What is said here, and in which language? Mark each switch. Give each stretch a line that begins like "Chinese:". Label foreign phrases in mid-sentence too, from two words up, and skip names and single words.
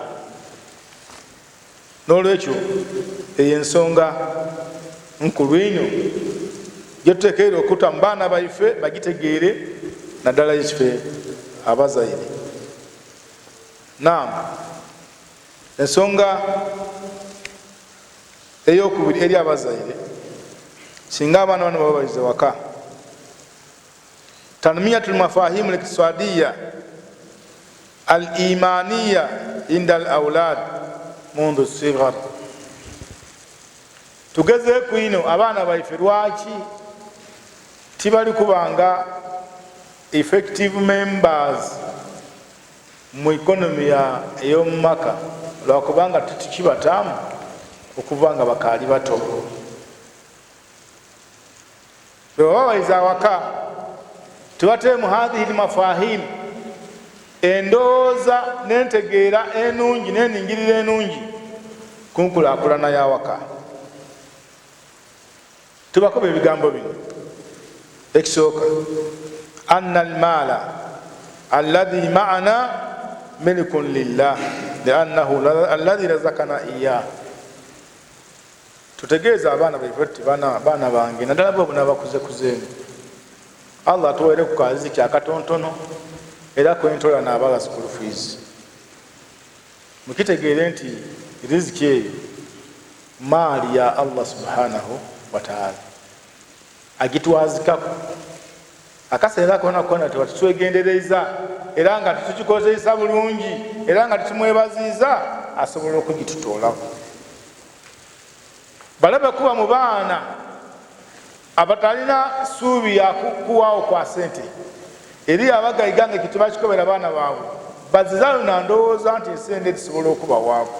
Soga: N'olwekyo eyo ensonga nkulu ino gye tuteekeera okuta mu baana baife bagitegeere naddala ife abazaire. Naam, ensonga ey'okubiri eri abazaire, singa abaana bano baba baize waka,
Arabic: تنمية المفاهيم الاقتصادية الإيمانية عند الأولاد منذ صغر.
Soga: Tugezeeku ino abaana baife lwaki tibali kubanga
English: effective members
Soga: mu ikonomi ey'omu maka, lwakubanga tukibataamu okuva nga bakaali bato. Bwe baba baize awaka tubateemu
Arabic: هذه المفاهيم,
Soga: endowooza n'entegeera enungi n'eningirira enungi ku nkulaakulana y'awaka. Tubakoba ebigambo bino. Ekisooka,
Arabic: أن المال الذي معنا ملك لله لأنه الذي رزقنا إياه.
Soga: Tutegeeza abaana baife tuti baana bange naddala bo nabakuzeekuzeemu, Allah atuweere ku kariziki akatontono era kwentola n'abala
English: school fees.
Soga: Mukitegeere nti riziki eyo maali ya Allah
Arabic: سبحانه وتعالى,
Soga: agitwazikako akaseera kona kona tebatutwegendereza era nga tukikozesa bulungi era nga tutimwebaziza asobola okugitutoolako. Balabe kuba mu baana abatalina ssuubi ya kuwaawo kwa sente eri abagayiga nga ekyo tebakikobera baana baabwe, bazizaayo na ndowooza nti esente tisobola okubawaako.